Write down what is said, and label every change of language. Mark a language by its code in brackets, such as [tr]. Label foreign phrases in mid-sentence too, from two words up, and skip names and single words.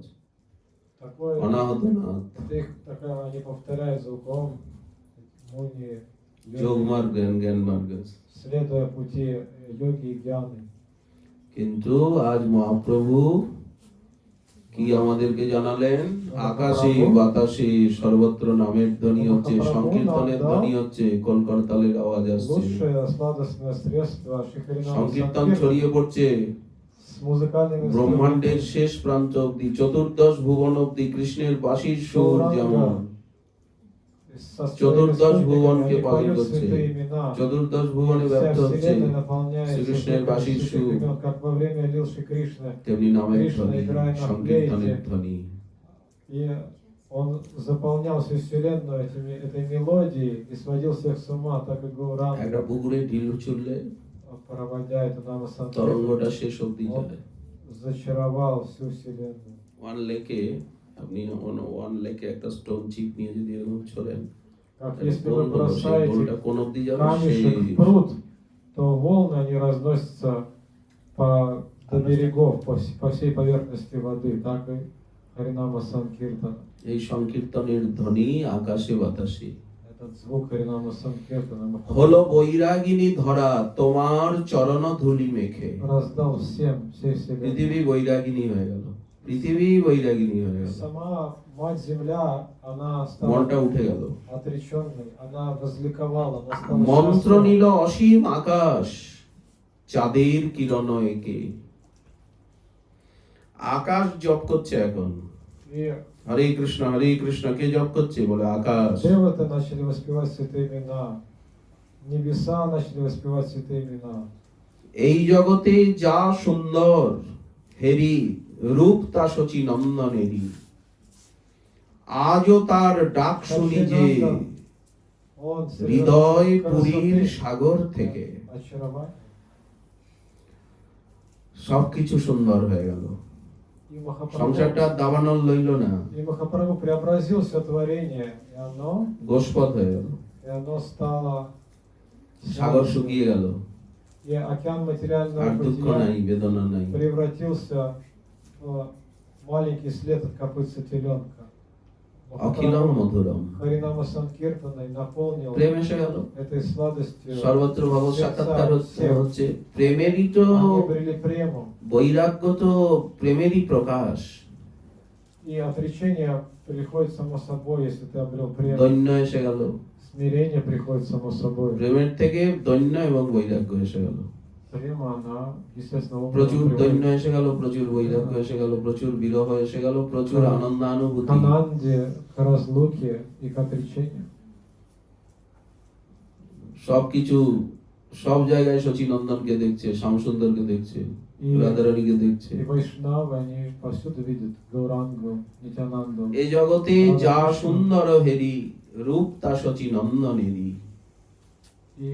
[ru] Такое, [bn] অনাহত নাথ। [ru] это их такая, они повторяют звук Ом, Муни, [bn] যোগ [ru] йоги, [bn] মার্গ, জ্ঞান মার্গ। [ru] следуя пути йоги и гьяны. [bn] কিন্তু আজ মহাপ্রভু কি আমাদেরকে জানালেন? আকাশে বাতাসে সর্বত্র নামের ধ্বনি হচ্ছে, সংকীর্তনের ধ্বনি হচ্ছে, কলকরতালের আওয়াজ আসছে, [ru] Лучшее сладостное средство Шихаринама [bn] সংকীর্তন [ru] Санкиртана [bn] ছড়িয়ে পড়ছে [ru] с музыкальными [bn] ব্রহ্মাণ্ডের [ru] инструментами. [bn] শেষ প্রান্ত অব্দি, চতুর্দশ ভুবন অব্দি কৃষ্ণের বাঁশির সুর যেমন [ru] Со [bn] চতুর্দশ [ru] своими [bn] ভুবনকে [ru] спутниками [bn] পালন [ru] они поют [bn] করছে, [ru] святые имена. [bn] চতুর্দশ ভুবনে [ru] Вся [bn] ব্যপ্ত হচ্ছে [ru] вселенная наполняется [bn] শ্রীকৃষ্ণের [ru] звуками [bn] বাঁশির [ru] святых [bn] সুর, [ru] имен, как во время лил Шри Кришны. [bn] তেমনি নামের কৃষ্ণ ধ্বনি, [ru] играет на [bn] সংকীর্তনের [ru] флейте. [bn] ধ্বনি। [ru] И он заполнял всю вселенную этой мелодией и сводил всех с ума, так и Гауранга, [bn] একটা পুকুরে ঢিল ছুড়লে [ru] проводя это Нама Санкиртана, [bn] তরঙ্গটা শেষ অব্দি [ru] он [bn] যায়। [ru] зачаровал всю вселенную. [bn] ওয়ান লেকে আপনি ওয়ান লেকে একটা [en] stone chip [bn] নিয়ে যদি এরকম ছোড়েন, [ru] Как [bn] তাহলে [ru] если [bn] গোল [ru] вы [bn] হলো, সেই গোলটা [ru] бросаете [bn] কোন অব্দি যাবে? [ru] камешек в пруд, то волны они разносятся до берегов, по всей поверхности воды, так и Харинама Санкиртана. [bn] এই সংকীর্তনের ধ্বনি আকাশে বাতাসে। [ru] Этот звук Харинама Санкиртана [bn] হলো বৈরাগিনী ধরা তোমার চরণ ধুলি মেখে। [ru] раздал всем, всей вселенной. [bn] পৃথিবী বৈরাগিনী হয়ে গেল, পৃথিবী বৈরাগিনী হয়ে গেল, [ru] Сама Мать Земля, она [bn] মনটা [ru] стала [bn] উঠে গেল। [ru] отреченной, она возликовала, она стала [bn] মন্ত্র [ru] счастлива. [bn] নিল অসীম আকাশ, চাঁদের কিরণ একে। আকাশ জপ করছে এখন, [ru] И [bn] হরে কৃষ্ণ কে জপ করছে? বলে আকাশ। [ru] девы-то начали воспевать святые имена, небеса начали воспевать святые имена. [bn] এই জগতে যা সুন্দর হেরি, রূপ তা শচী নন্দনেরি। আজও তার ডাক শুনি যে [ru] Он [bn] হৃদয় [ru] среди [bn] পুরীর [ru] красоты, [bn] সাগর থেকে। [ru] очарования. [bn] সবকিছু সুন্দর হয়ে গেল, [ru] И Махапрабху, [bn] সংসারটা দাবানল লইল না, [ru] и Махапрабху преобразил все творение, [bn] গোষ্পদ হয়ে গেল, [ru] и оно стало [bn] সাগর [ru] жалостью. [bn] শুকিয়ে গেল, [ru] И океан [bn] আর [ru] материального [bn] দুঃখ নাই, [ru] бытия [bn] বেদনা নাই। [ru] превратился в маленький след от копытца теленка. [sa] অখিলম মধুরম, [ru] Харинама Санкиртана наполнил [bn] প্রেম এসে গেল, [ru] этой сладостью. [bn] সর্বত্র ভগবত সাক্ষাৎকার হচ্ছে। প্রেমেরই তো [ru] Они обрели прему. [bn] বৈরাগ্য, তো প্রেমেরই প্রকাশ। [ru] И отречение приходит само собой, если ты обрел прему. [bn] দৈন্য এসে গেল, [ru] Смирение приходит само собой. [bn] প্রেমের থেকে দৈন্য এবং বৈরাগ্য এসে গেল। [ru] Према, она, естественно, [bn] প্রচুর [ru] образом [bn] দৈন্য [ru] приводит [bn] এসে গেল, প্রচুর বৈরাগ্য এসে গেল, প্রচুর বিরহ এসে গেল, প্রচুর হ্যাঁ। আনন্দানুভূতি। [ru] к Ананде, к разлуке и к отречению. [bn] সবকিছু, সব জায়গায় শচীনন্দনকে দেখছে, শ্যামসুন্দরকে দেখছে, [ru] И, [bn] রাধারানীকে দেখছে। [ru] и Вайшнавы, они повсюду видят Гаурангу, Нитянанду. [bn] এই জগতে যা সুন্দর হেরি, রূপ তা শচীনন্দনেরই।